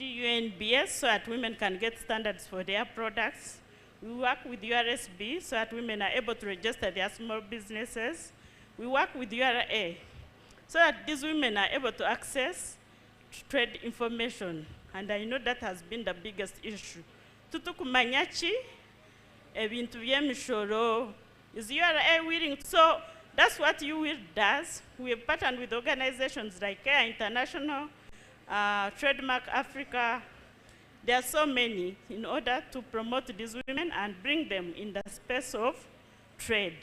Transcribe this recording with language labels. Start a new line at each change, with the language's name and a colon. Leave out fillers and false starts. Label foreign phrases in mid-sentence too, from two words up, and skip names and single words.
English: UNBS, so that women can get standards for their products. We work with URSB, so that women are able to register their small businesses. We work with URA, so that these women are able to access trade information. And I know that has been the biggest issue.
Nyankole: Tutukumanyachi, ebintu by'emishoro,
English: is URA willing? So that's what UWIL does. We have partnered with organizations like Care International, Trademark Africa. There are so many in order to promote these women and bring them in the space of trade.